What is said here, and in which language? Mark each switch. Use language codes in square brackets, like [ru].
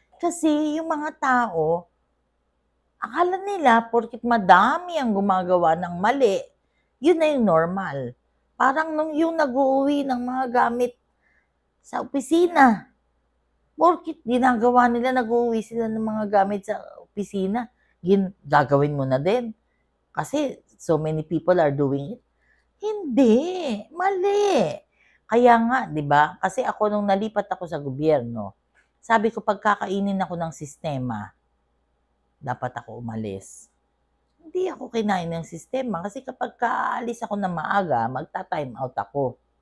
[tl] Kasi yung mga tao, akala nila porkit madami ang gumagawa ng mali, yun na yung normal. Parang nung yung nag-uuwi ng mga gamit sa opisina, porkit ginagawa nila, nag-uuwi sila ng mga gamit sa opisina, gagawin mo na din. [en] Kasi so many people are doing it. [tl] Hindi, mali. Kaya nga, 'di ba? Kasi ako nung nalipat ako sa gobyerno, sabi ko pagkakainin ako ng sistema, dapat ako umalis. Hindi ako kinain ng sistema kasi kapag kaalis ako ng maaga, magta-time out ako.